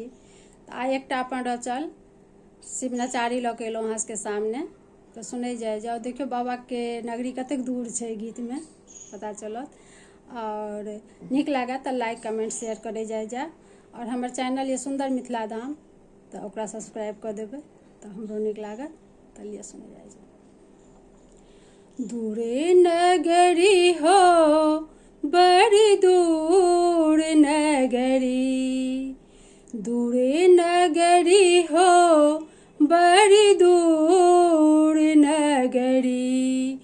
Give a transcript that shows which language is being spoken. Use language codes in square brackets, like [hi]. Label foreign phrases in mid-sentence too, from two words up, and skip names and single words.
[mai] आइ एकटा अपन रचल शिवनचारी लऽ के एलहुँ अहाँ सबके सामने, तो सुनै जाओ। देखियो बाबा के नगरी कतेक दूर छै, गीत में पता चलत। और नीक लागत तो [en] like comment share [mai] करे जाए। और हमर चैनल ये सुंदर मिथिला धाम, तो ओकरा सब्सक्राइब कर देबै तो हमरो नीक लागत। तो लिए सुनै जाए। दूरे नगरी हो बड़ी दूर नगरी, दूरे नगरी हो बड़ी दूर नगरी।